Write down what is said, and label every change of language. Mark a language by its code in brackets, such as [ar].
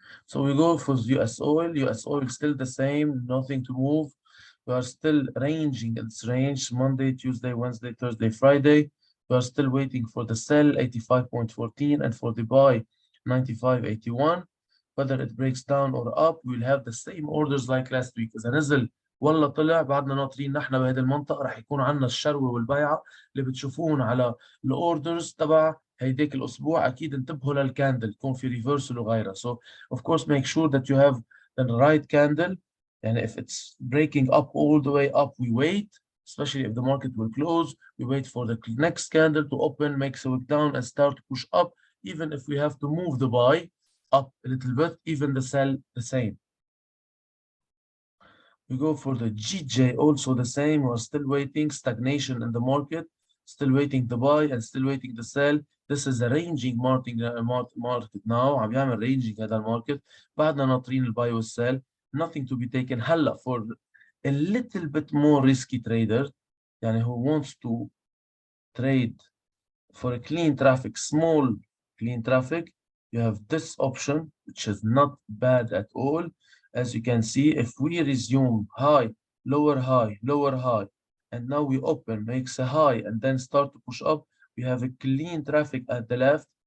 [en] So we go for US oil. US oil still the same, nothing to move. We are still ranging its range Monday, Tuesday, Wednesday, Thursday, Friday. We are still waiting for the sell 85.14 and for the buy 95.81. Whether it breaks down or up, we'll have the same orders like last week. [ar] إذا نزل ولا طلع بعدنا ناطرين نحن بهذه المنطقة راح يكون عندنا الشروة والبيعة اللي بتشوفون على الاوردرز تبع هيديك الأسبوع. أكيد انتبهوا للكاندل يكون في ريفرسل وغيرها. [en] So of course make sure that you have the right candle. And if it's breaking up all the way up, we wait, especially if the market will close. We wait for the next candle to open, make a wick down, and start to push up. Even if we have to move the buy up a little bit, even the sell the same. We go for the GJ, also the same. We're still waiting, stagnation in the market, still waiting the buy and still waiting the sell. This is a ranging market now. [ar] عم يعمل ranging هذا الماركت. بعدنا ناطرين الباي والسell. [en] Nothing to be taken. [ar] هلا [en] for a little bit more risky trader, [ar] يعني [en] who wants to trade for a clean traffic, small clean traffic, you have this option, which is not bad at all. As you can see, if we resume high, lower high, lower high, and now we open, makes a high, and then start to push up, we have a clean traffic at the left.